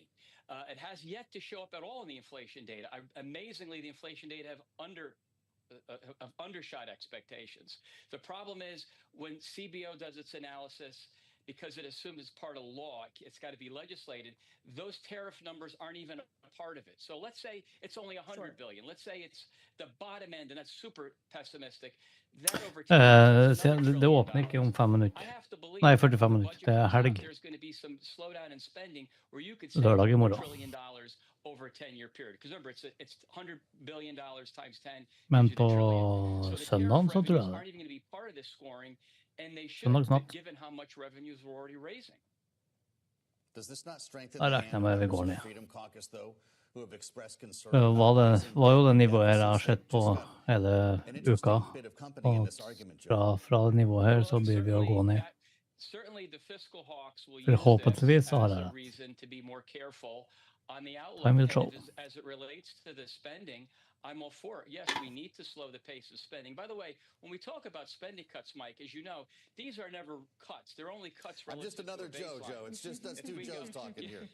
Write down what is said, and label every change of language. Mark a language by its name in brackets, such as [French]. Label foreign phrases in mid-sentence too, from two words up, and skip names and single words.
[English] It has yet to show up at all in the inflation data. Amazingly, the inflation data have undershot expectations. The problem is when CBO does its analysis, because it assumes it's part of law, it's got to be legislated, those tariff numbers aren't even a part of it. So let's say it's only $100 billion. Let's say it's the bottom end, and that's super pessimistic. That over [Norwegian] Det åpner ikke om 5 minutter. Nei, 45 minutter. Det er helg. [English] There's going to be some slowdown in spending where you could [Norwegian] Lørdag i [English] $1 [Norwegian] morgen. [English] trillion over a 10-year period. Because remember, it's $100 billion times 10. [Norwegian] Men på søndagen så tror jeg [English] Aren't even going to be part of this scoring. And they should [Norwegian] Søndag snart. [English] given how much revenues we're already raising. Does this not strengthen [Norwegian] Jeg [English] the [Norwegian] regner med vi går [English] hand [Norwegian] ned. [English] of Freedom Caucus, though, who have expressed concern [Norwegian] Det [English] about [Norwegian] var jo det nivået jeg har sett på hele uka. Og fra det nivået her så blir vi å gå ned. [English] Certainly the fiscal hawks will use [Norwegian] Forhåpentligvis [English] this [Norwegian] så har [English] as [Norwegian] jeg [English] a [Norwegian] rett. [English] reason to be more careful On the outlook, Time will and show. as it relates to the spending, I'm all for it. Yes, we need to slow the pace of spending. By the way, when we talk about spending cuts, Mike, as you know, these are never cuts. They're only cuts I'm relative just another to a Joe, baseline. Joe. It's just us two Joes talking here.